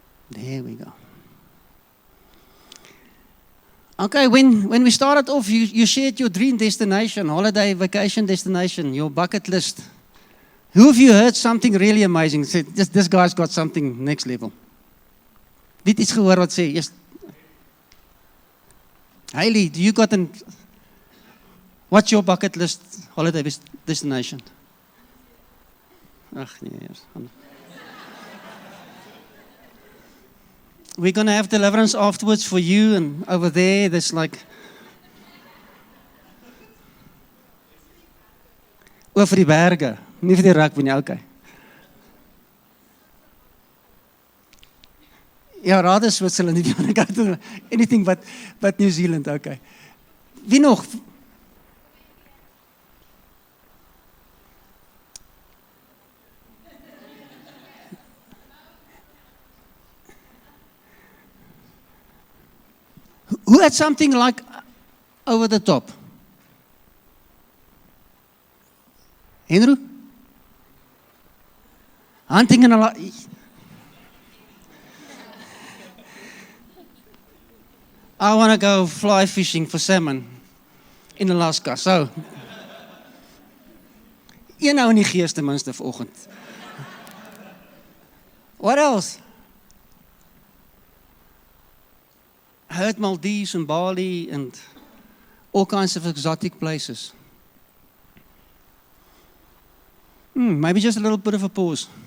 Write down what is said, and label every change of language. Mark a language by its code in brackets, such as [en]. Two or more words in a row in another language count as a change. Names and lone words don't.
[en] There we go. Okay, when we started off, you shared your dream destination, holiday, vacation destination, your bucket list. Who of you heard something really amazing? Said, this guy's got something next level. [af] Wie het iets gehoor wat sê? [en] Yes. Hailey, do you got what's your bucket list holiday destination? [af] Ach, nee. [en] We're going to have deliverance afterwards for you, and over there's like [af] oor vir die berge, nie vir die rugby nie, [en] okay. Ja, rather Switzerland, if you want to go to anything but New Zealand, okay. [af] Wie nog? [en] Who had something like over the top? Andrew? Hunting in a lot. I want to go fly fishing for salmon in Alaska. So, you know, [af] in die gees ten minste vanoggend. [en] What else? I heard Maldives and Bali and all kinds of exotic places. Maybe just a little bit of a pause.